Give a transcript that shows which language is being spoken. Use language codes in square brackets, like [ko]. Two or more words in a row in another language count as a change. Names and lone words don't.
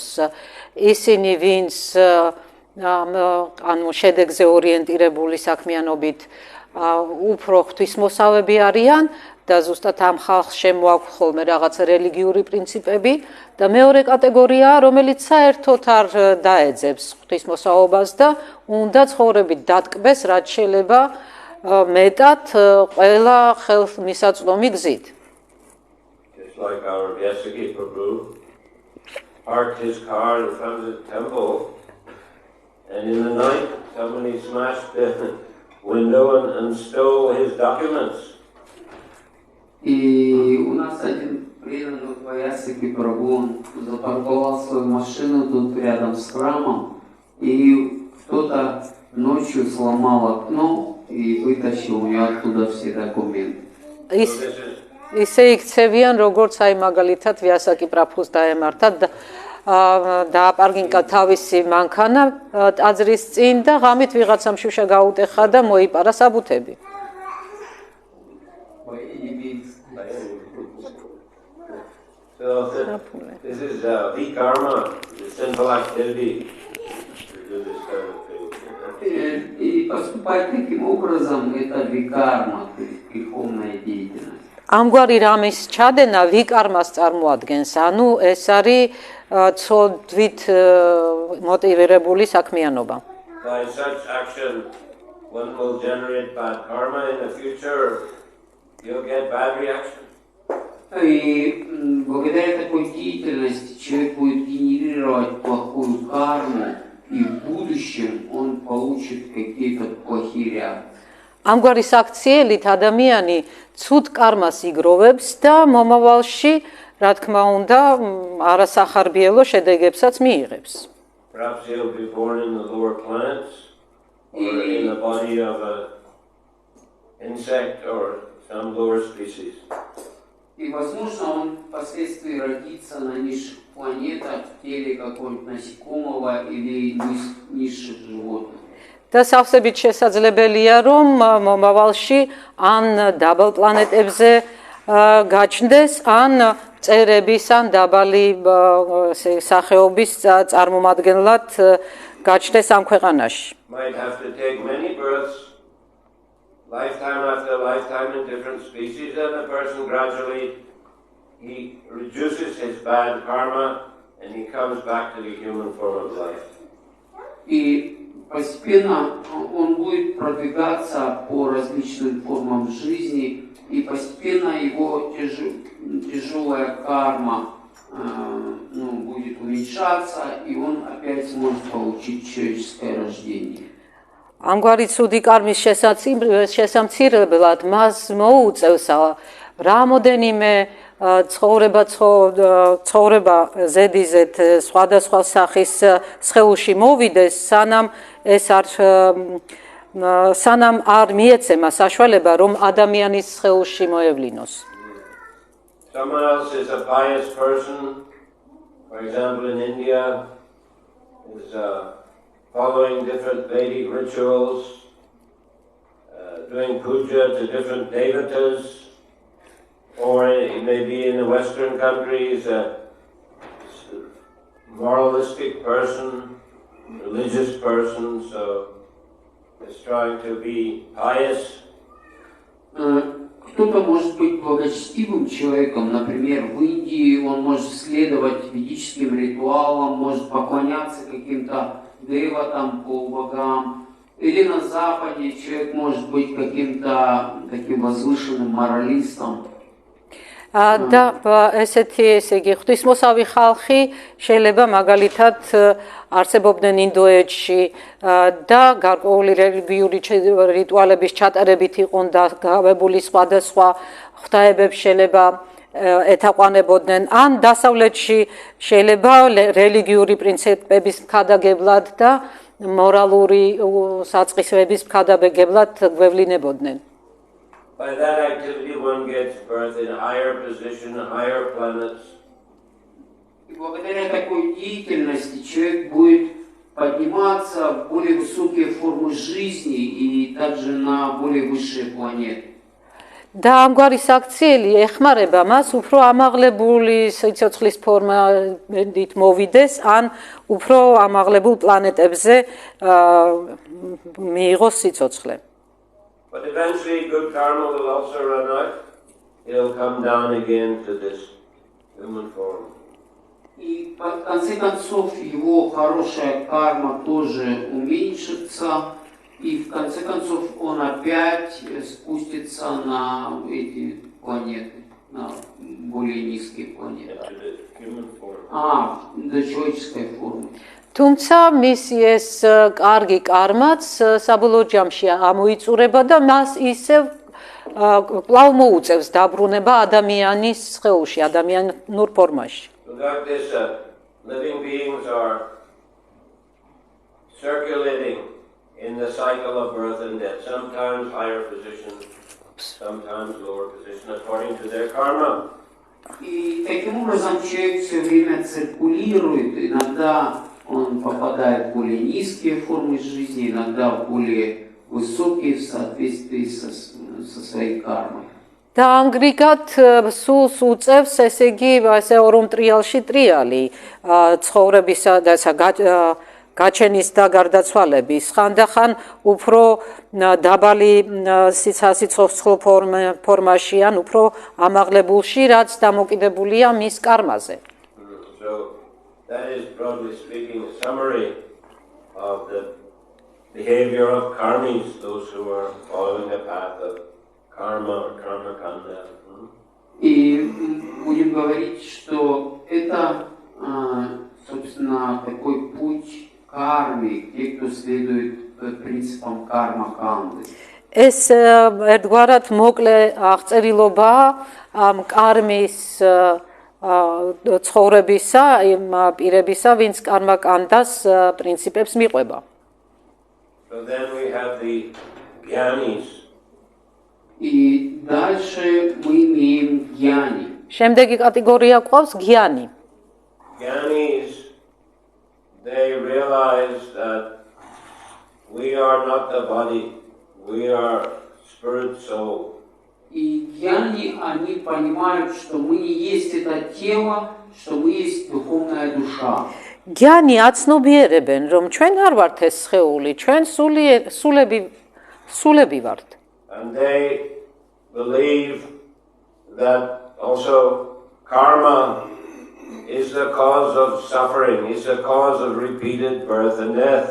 [ka] ისინი, ვინც ანუ შედეგზე ორიენტირებული საქმიანობით უფრო ღვთისმოსავები არიან და ზუსტად ამ ხალხს შემოაქვს ხოლმე რაღაც რელიგიური პრინციპები და მეორე კატეგორია, რომელიც საერთოდ არ დაეძებს ღვთისმოსავობას და უნდა ცხოვრებით დატკბეს, რაც შეიძლება მეტად ყველა ხელმისაწვდომი გზით. [en] Just like our Vyasaki Prabhu parked his car in front of the temple, and in the night somebody smashed the window and stole his documents. [ru] И у нас один преданный Vyasaki Prabhu, он запарковал свою машину тут рядом с храмом, и кто-то ночью сломал окно и вытащил у нее оттуда все документы. [ka] ისე იქცევიან, როგორც აი მაგალითად ვიასაკი პრაბჰუს დაემართა და დააპარკინგა თავისი მანქანა ტაძრის წინ და ღამით ვიღაცამ შუშა გაუტეხა და მოიპარა საბუთები. [en] So this is vikarma, the sinful activity. [ru] И поступать таким образом это викарма, то есть греховная деятельность. [ka] ამგვარი რამის ჩადენა ვიკარმას წარმოადგენს, ანუ ეს არის ცოდვით მოტივირებული საქმიანობა. [en] By such action, one will generate bad karma in the future. You'll get bad reaction. [ru] И благодаря такой деятельности человек будет генерировать плохую карму, и в будущем он получит какие-то плохие реакции. [ka] ამგვარი საქციელით ადამიანი ცუდ კარმას იგროვებს და მომავალში, რა თქმა უნდა, არასახარბიელო შედეგებსაც მიიღებს. [en] Perhaps he'll be born in the lower planets, or in the body of an insect or some lower species. [ru] И, возможно, он впоследствии родится на низших планетах в теле какого-нибудь насекомого или низших животных. [ka] და სავსებით შესაძლებელია, რომ მომავალში ან დაბალ პლანეტებზე გაჩნდეს, ან მწერების, ან დაბალი სახეობის წარმომადგენლად გაჩნდეს ამ ქვეყანაში. [en] Might have to take many births, lifetime after lifetime in different species, and a person gradually he reduces his bad karma and he comes back to the human form of life. [ru] И постепенно он будет продвигаться по различным формам жизни, и постепенно его тяжелая карма будет уменьшаться, и он опять сможет получить человеческое рождение. [ka] ამგვარი ცუდი კარმის შესამცირებლად მას მოუწევს რამოდენიმე ცხოვრება ზედიზედ სხვადასხვა სახის სხეულში მოვიდეს, სანამ არ მიეცემა საშუალება, რომ ადამიანის სხეულში მოევლინოს. [en] Someone else is a pious person, for example in India, is following different Vedic rituals, doing puja to different devatas, or it may be in the Western countries, a moralistic person, religious person, so is trying to be pious. [ru] Кто-то может быть благочестивым человеком, например, в Индии он может следовать ведическим ритуалам, может поклоняться каким-то деватам, полубогам, или на Западе человек может быть каким-то таким возвышенным моралистом. [ka] და ესეთი ესე იგი ღვთისმოსავი ხალხი შეიძლება მაგალითად არსებობდნენ ინდოეთში და გარკვეული რელიგიური რიტუალების ჩატარებით იყვნენ დაგავებული სხვადასხვა ღვთაებებს შეიძლება ეთაყვანებოდნენ ან დასავლეთში შეიძლება რელიგიური პრინციპების მქადაგებლად და მორალური საწყისების მქადაგებლად გვევლინებოდნენ. [en] By that activity one gets birth in higher position, higher planets. [ru] И благодаря такой деятельности человек будет подниматься в более высокие формы жизни и также на более высшие планеты. [ka] და ამგვარი საქციელი ეხმარება მას უფრო ამაღლებული სიცოცხლის ფორმით მოვიდეს ან უფრო ამაღლებულ პლანეტებზე მიიღოს სიცოცხლე. [en] But eventually good karma will also run out. It'll come down again to this human form. [ru] И в конце концов его хорошая карма тоже уменьшится. И в конце концов он опять спустится на эти планеты, на более низкие планеты. До человеческой формы. [ka] თუმცა მისი ეს კარგი კარმაც საბოლოო ჯამში ამოიწურება და მას ისევ კვლავ მოუწევს დაბრუნება ადამიანის სხეულში, ადამიანურ ფორმაში. [en] Without this, living beings are circulating in the cycle of birth and death, sometimes higher position, sometimes lower position, according to their karma. [ru] И таким образом человек все время циркулирует, иногда он попадает в более низкие формы жизни, иногда в более высокие в соответствии со своей кармой. [ka] და ანგრიგად სულს უწევს ესე იგი ასე ორომტრიალში ტრიალი ცხოვრებისა და გაჩენის და გარდაცვალების ხანდახან უფრო დაბალი სიცოცხლო ფორმაში ან უფრო ამაღლებულში რაც დამოკიდებულია მის კარმაზე. [en] So that is broadly speaking a summary of the behavior of karmis, those who are following the path of karma or [sa] karma kanda. [ru] И будем говорить, что это, собственно, такой путь кармы, те, кто следует принципам карма-канды. [ka] ეს ერთგვარად მოკლე აღწერილობაა ამ კარმის ცხოვრებისა, იმ პირებისა, ვინც კარმა-კანდას პრინციპებს მიყვება. [en] So then we have the gyanis. [ru] И дальше мы имеем гьяни. [ka] შემდეგი კატეგორია ყავს გიანი. [en] Gyanis, they realize that we are not the body, we are spirit soul. [ru] И гьяни, они понимают, что мы не есть это тело, что мы есть духовная душа. [ka] გიანი აცნობიერებენ, რომ ჩვენ არ ვართ ეს სხეული, ჩვენ სულები ვართ. [en] And they believe that also karma is the cause of suffering, is the cause of repeated birth and death.